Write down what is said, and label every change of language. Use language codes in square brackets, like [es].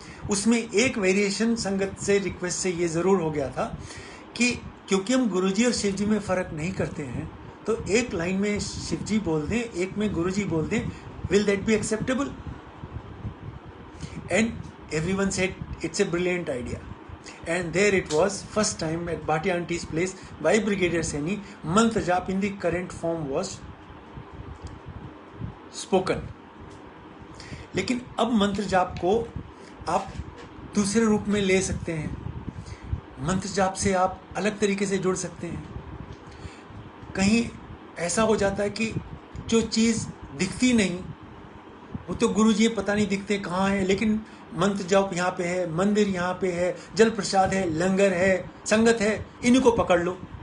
[hi] उसमें एक वेरिएशन संगत से रिक्वेस्ट से ये ज़रूर हो गया था कि क्योंकि हम गुरुजी और शिवजी में फ़र्क नहीं करते हैं, तो एक लाइन में शिवजी बोल दें, एक में गुरुजी बोल दें, [en] Will that be acceptable? And everyone said it's a brilliant idea. And there it was, first time at Bhati Auntie's place by Brigadier Saini, mantra jap in the current form was spoken. [hi] लेकिन अब मंत्र जाप को आप दूसरे रूप में ले सकते हैं। मंत्र जाप से आप अलग तरीके से जुड़ सकते हैं। कहीं ऐसा हो जाता है कि जो चीज़ दिखती नहीं, वो तो गुरुजी पता नहीं दिखते कहाँ है, लेकिन मंत्र जाप यहाँ पे है, मंदिर यहाँ पे है, जल प्रसाद है, लंगर है, संगत है, इन्हीं को पकड़ लो।